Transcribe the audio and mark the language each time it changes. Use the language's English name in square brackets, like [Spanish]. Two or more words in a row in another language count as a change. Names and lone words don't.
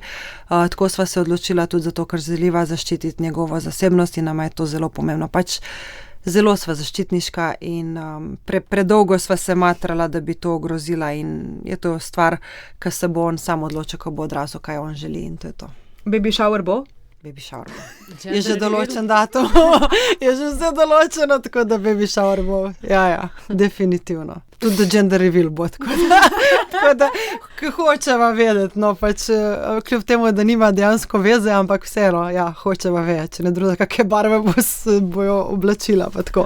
[Slovenian] Tako sva se odločila tudi zato, ker želiva zaščititi njegovo zasebnost in nama je to zelo pomembno. Pač zelo sva zaščitniška in predolgo sva se matrala, da bi to ogrozila in je to stvar, ki se bo on sam odločil, ko bo odrasel, kaj on želi in to je to. [English] Baby shower [Slovenian] bo? [English] Baby shower [Slovenian] bo. Je že določen datum. Je že vse določeno, tako da [English] baby shower [Slovenian] bo. Ja, definitivno. Tudi [English] gender reveal [Slovenian] bo, tako da hočeva vedeti, no, pač kljub temu, da nima dejansko veze, ampak vseeno, hočeva vedeti, če ne druga, kakšne barve bojo oblačila, pa tako.